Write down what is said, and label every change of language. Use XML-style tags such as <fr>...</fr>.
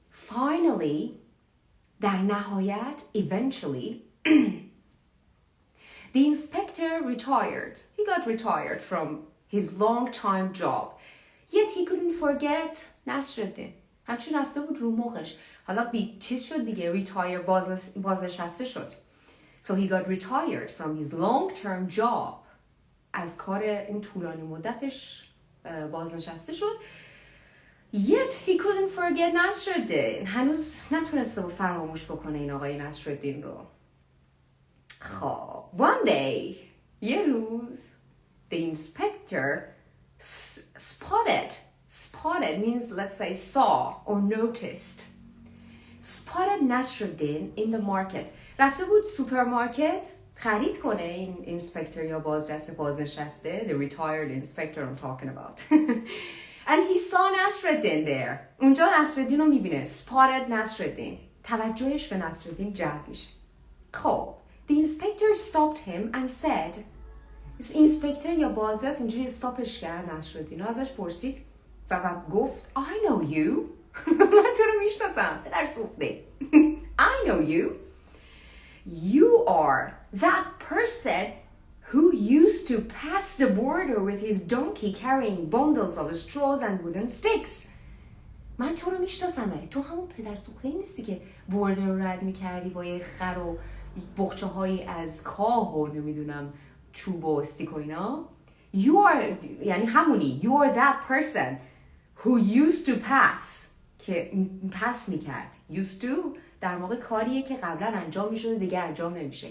<en>finally</en> <fa>در نهایت</fa> <en>eventually the inspector retired he got retired from his long-time job yet he couldn't forget Nasrudin</en> <fa>همچون رفته بود رو مخش حالا چیز شد دیگه</fa> <en>retire</en> <fa>بازنشسته شد</fa> <en>so he got retired from his long-term job</en> <fa>از کار این طولانی مدتش بازنشسته شد</fa> <en>Yet he couldn't forget Nasrudin.</en> <fa>هنوز نتونسته فراموش بکنه این آقای نصرالدین رو.</fa> <en>خب one day</en> <fa>یه روز</fa> <en>the inspector spotted means let's say saw or noticed spotted Nasrudin in the market.</en> <fa>رفته بود سوپرمارکت خرید کنه این اینسپکتور یا بازنشسته</fa> <en>the retired inspector I'm talking about and he saw Nasrudin there.</en> <fa>اونجا نصرالدین رو میبینه.</fa> <en>spotted Nasrudin.</en> <fa>توجهش به نصرالدین جلب میشه. خب</fa> <en>the inspector stopped him and said</en> <fa>اینسپکتور یا بازرس اینجوری استاپش کرد نصرالدین رو ازش پرسید و گفت</fa> <en>I know you</en> <fa>من تو رو میشناسم پدر سوخته I know you.</fa> <en>You are that person who used to pass the border with his donkey carrying bundles of straws and wooden sticks.</en> <fa>من تو رو میشناسمه. تو همون پدر سوخته نیستی که بوردر رو رد میکردی با یه خر و بخچه هایی از کاه و نمیدونم چوب و استیک و اینا.</fa> <en>You are</en> <fa>یعنی همونی.</fa> <en>You are that person who used to pass</en> <fa>که پس میکرد.</fa> <en>Used to</en> <fa>در واقع کاریه که قبلا انجام میشده دیگه انجام نمیشه.</fa>